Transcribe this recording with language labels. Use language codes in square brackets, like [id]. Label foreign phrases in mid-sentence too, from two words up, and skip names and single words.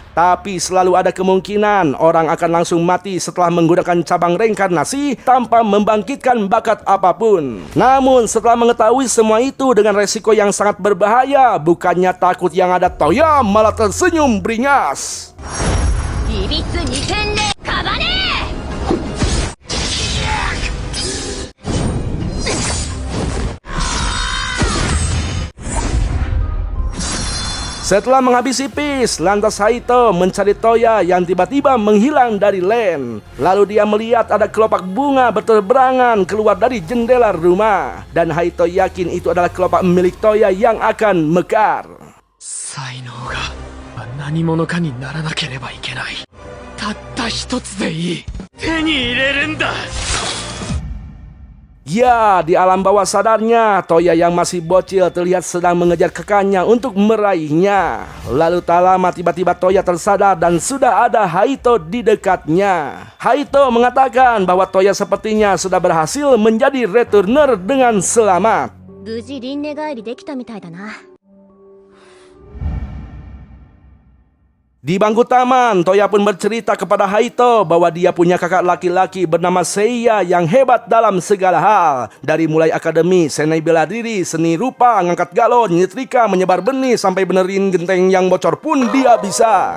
[id] Tapi selalu ada kemungkinan orang akan langsung mati setelah menggunakan cabang reinkarnasi tanpa membangkitkan bakat apapun. Namun setelah mengetahui semua itu dengan resiko yang sangat berbahaya, bukannya takut yang ada Toya malah tersenyum beringas. [ja] いびつ二点でかばね [id] Setelah menghabisi Peace, lantas Haito mencari Toya yang tiba-tiba menghilang dari Len. Lalu dia melihat ada kelopak bunga berterbangan keluar dari jendela rumah. Dan Haito yakin itu adalah kelopak milik Toya yang akan mekar. [ja] 才能が何者かにならなければいけない。たった一つでいい。手に入れるんだ。 [id] Ya, di alam bawah sadarnya, Toya yang masih bocil terlihat sedang mengejar kakaknya untuk meraihnya. Lalu tak lama tiba-tiba Toya tersadar dan sudah ada Haito di dekatnya. Haito mengatakan bahwa Toya sepertinya sudah berhasil menjadi returner dengan selamat. [ja] 無事輪廻帰りできたみたいだな。 [id] Di bangku taman, Toya pun bercerita kepada Haito bahwa dia punya kakak laki-laki bernama Seiya yang hebat dalam segala hal. Dari mulai akademi, seni bela diri, seni rupa, ngangkat galon, nyetrika, menyebar benih, sampai benerin genteng yang bocor pun dia bisa.